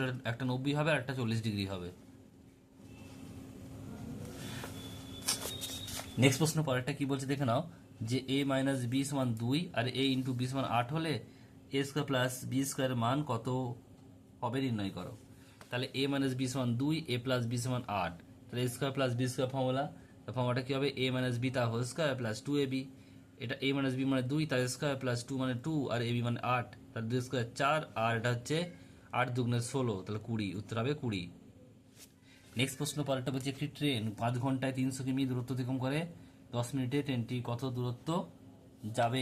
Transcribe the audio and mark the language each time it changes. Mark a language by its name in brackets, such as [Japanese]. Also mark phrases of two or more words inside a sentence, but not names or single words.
[Bangla] একটা 90 হবে আর একটা 40 ডিগ্রি হবে। নেক্সট প্রশ্ন পরেরটা কি বলছে দেখে নাও, যে a - b = 2 আর a × b = 8 হলে a² + b² এর মান কত হবে নির্ণয় করো। তাহলে a - b = 2, a + b = 8, তাহলে a² + b² ফর্মুলাটা কি হবে? a - b তার [English] whole square [Bangla] + 2ab, এটা a - b মানে 2 তার স্কয়ার + 2 মানে 2 আর ab মানে 8, তাহলে 2 স্কয়ার 4 আর এটা হচ্ছে 8 × 2 = 16, তাহলে 20, উত্তর হবে 20। নেক্সট প্রশ্ন পরেরটা বলছে একটি ট্রেন 5 ঘন্টায় 300 কিমি দূরত্ব অতিক্রম করে, 10 মিনিটে ট্রেনটি কত দূরত্ব যাবে?